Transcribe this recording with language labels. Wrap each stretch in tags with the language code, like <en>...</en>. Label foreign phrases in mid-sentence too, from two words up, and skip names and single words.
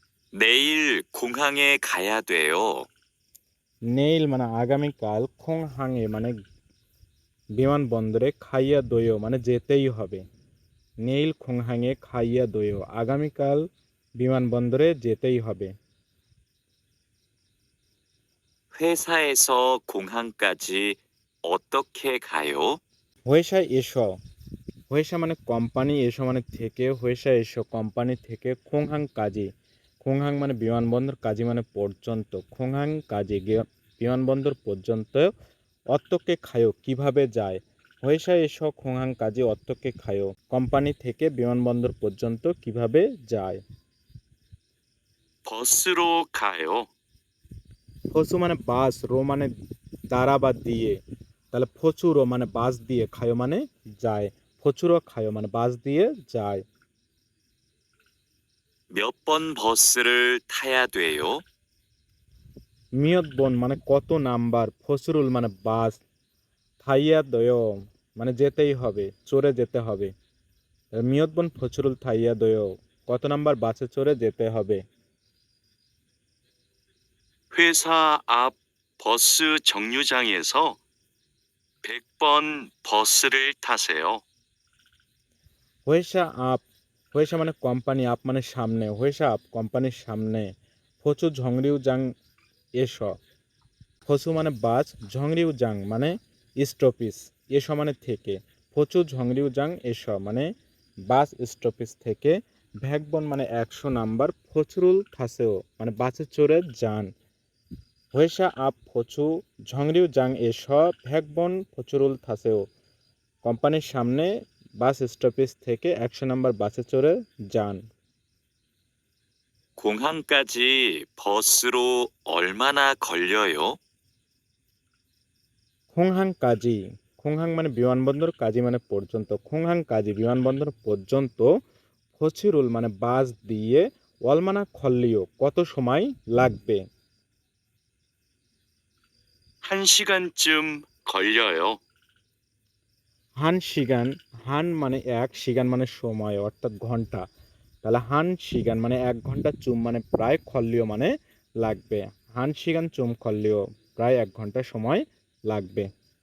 <ko>내일 공항에 가야 돼요.</ko> <bn>নেইল মানে আগামীকাল, খোংহাংয়ে মানে বিমানবন্দরে,</bn> <ko>가야 돼요</ko> <bn>মানে যেতেই হবে।</bn> <ko>내일 공항에 가야 돼요,</ko> <bn>আগামীকাল বিমানবন্দরে যেতেই হবে।</bn> <ko>회사에서 공항까지 어떻게 가요? 회사에서,</ko> <bn>হয়েশা মানে কোম্পানি, এসো মানে থেকে,</bn> <ko>회사에서</ko> <bn>কোম্পানি থেকে,</bn> <ko>공항까지,</ko> <bn>খোংহাং মানে বিমানবন্দর, কাজী মানে পর্যন্ত,</bn> <ko>공항까지</ko> <bn>বিমানবন্দর পর্যন্ত,</bn> <ko>어떻게 가요</ko> <bn>কিভাবে যায়,</bn> <ko>회사에서 공항까지 어떻게 가요</ko> <bn>কোম্পানি থেকে বিমানবন্দর পর্যন্ত কিভাবে যায়।</bn> <ko>버스로 가요.</ko> <bn>ফসু মানে বাস, রো মানে দ্বারা বা দিয়ে, তাহলে ফচুরো মানে বাস দিয়ে, খায়ো মানে যায়,</bn> <ko>버스로 가요</ko> <bn>মানে বাস দিয়ে যায়।</bn> <ko>몇 번 버스를 타야 돼요? 몇 번</ko> <bn>মানে কত নাম্বার, ফসরুল মানে বাস,</bn> <ko>타야 돼</ko> <bn>মানে যেতেই হবে, চড়ে যেতে হবে।</bn> <ko>몇 번 버스를 타야 돼,</ko> <bn>কত নাম্বার বাসে চড়ে যেতে হবে।</bn> <ko>회사 앞 버스 정류장에서 100번 버스를 타세요. 회사 앞,</ko> <bn>হয়েশা মানে কোম্পানি, আপ মানে সামনে,</bn> <ko>회사 앞</ko> <bn>কোম্পানির সামনে,</bn> <ko>버스 정류장에서,</ko> <bn>ফচু মানে বাস, ঝংরিউ জাং মানে স্টপিস, এস মানে থেকে,</bn> <ko>버스 정류장에서</ko> <bn>মানে বাস স্টপিস থেকে, ভ্যাকবন মানে 100 নাম্বার,</bn> <ko>버스를 타세요</ko> <bn>মানে বাসে চড়ে যান।</bn> <ko>회사 앞 버스 정류장에서, 백번 버스를 타세요</ko> <bn>কোম্পানির সামনে বাস স্টপেজ থেকে 100 নাম্বার বাসে চড়ে যান।</bn> <ko>공항까지 버스로 얼마나 걸려요? 공항까지,</ko> <bn>খোংহাং মানে বিমানবন্দর, কাজী মানে পর্যন্ত,</bn> <ko>공항까지</ko> <bn>বিমানবন্দর পর্যন্ত, ফচিরুল মানে বাস দিয়ে,</bn> <ko>얼마나 걸려요</ko> <bn>কত সময় লাগবে।</bn> <ko>1시간쯤 걸려요. 한 시간,</ko> <bn>হান মানে এক, শিগান মানে সময় অর্থাৎ ঘন্টা, তাহলে</bn> <ko>한 시간</ko> <bn>মানে 1 ঘন্টা, চুম মানে প্রায়, খল্লিও মানে লাগবে,</bn> <ko>한 시간쯤 걸려요</ko> <bn>প্রায় 1 ঘন্টা সময় লাগবে।</bn>